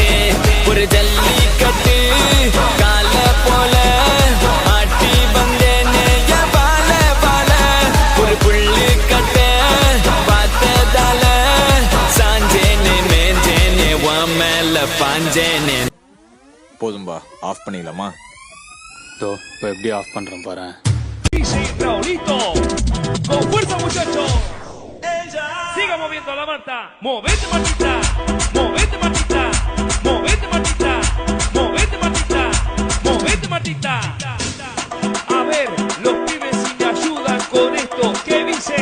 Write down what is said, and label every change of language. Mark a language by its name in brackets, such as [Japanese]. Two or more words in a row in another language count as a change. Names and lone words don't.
[Tamil] ஒரு ஜல்லிக்கட்டு கால போல ஆட்டி வந்தேனே என் பால பால. ஒரு புள்ளு கட்ட பார்த்ததால சாஞ்சேனே மேஞ்சேனே உன் மேல பாஞ்சேனே. போதும்பா, ஆஃப் பண்ணிடலாமா? இப்போ எப்படி ஆஃப் பண்றேன் பாரு. [Spanish] Raulito, con fuerza muchachos. Siga moviendo la manta. Movete Martita, movete Martita, movete Martita, movete Martita, movete Martita. A ver, los pibes si me ayudan con esto, ¿qué dice?